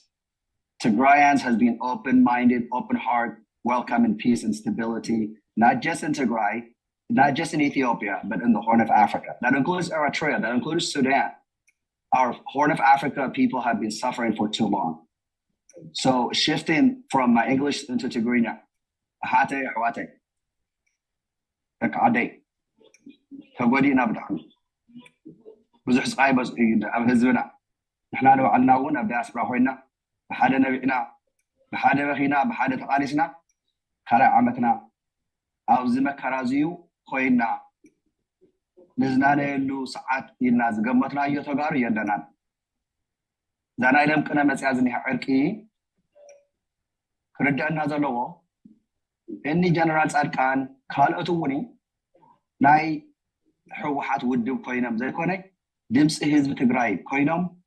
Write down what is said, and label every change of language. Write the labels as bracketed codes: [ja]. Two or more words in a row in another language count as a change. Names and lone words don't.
[en] Tigrayans has been open-minded, open-heart, welcoming peace and stability, not just in Tigray, not just in Ethiopia, but in the Horn of Africa. That includes Eritrea, that includes Sudan. Our Horn of Africa people have been suffering for too long. So shifting from my English into Tigrinya, [ti] ኣሓት ኣሕዋት, [en] ekade, kagodi nabdam. [ti] ብዙሕ ስቃይ ኣብ ህዝብና ንሕና ንባዕልና እውን ኣብ ዲያስፖራ ኮይና ብሓደ ነቢዕና ብሓደ በኺና ብሓደ ተቃሊስና ካልኣይ ዓመትና ኣብዚ መከራ እዚዩ ኮይና ንዝናነየሉ ሰዓት ኢልና ዝገመትናዮ ተጋሩ የለናን። እዛ ናይ ለምቅነ መፅያ ዝኒሐ ዕርቂ ክርድአና ዘለዎ እኒ ጀነራል ፃድቃን ካልኦት እውን ናይ ሕወሓት ውድብ ኮይኖም ዘይኮነ ድምፂ ህዝቢ ትግራይ ኮይኖም